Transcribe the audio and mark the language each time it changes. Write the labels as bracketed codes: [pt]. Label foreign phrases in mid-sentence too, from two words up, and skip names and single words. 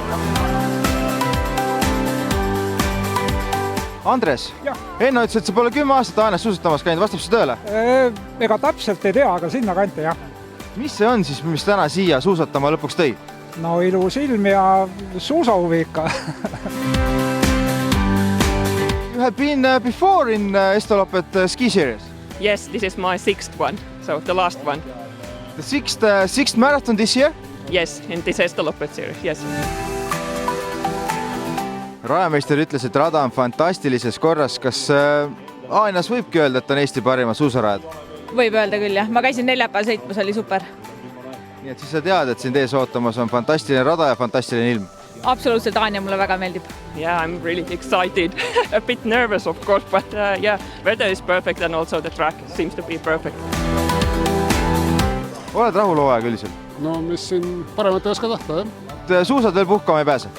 [et] Andres, enne ütles, et sa pole 10 aastat Haanjas suusatamas käinud, vastab see tööle? Ega täpselt ei tea, aga sinna kanti jah. Mis see on siis, mis täna siia suusatama lõpuks tõi? No ilus ilm ja suusahuvi ikka. [en] You have been before in Estoloppet ski series? Yes, this is my 6th one, so the last one. The sixth marathon this year? Yes, in this Estoloppet series, yes. [et] Rajameister ütles, et rada on fantastilises korras. Kas Haanjas võibki öelda, et on Eesti parima suusarajad? Võib öelda küll, jah. Ma käisin neljapäeval sõitmas, oli super. Nii et siis sa tead, et sind ees ootamas on fantastiline rada ja fantastiline ilm. Absoluutselt, Haanja mulle väga meeldib. [en] Yeah, I'm really excited. A bit nervous, of course, but yeah, weather is perfect and also the track seems to be perfect. [et] Oled rahul hooajaga üldiselt? No mis siin paremat ei oska tahta, jah? Suusad veel puhkama ei pääse?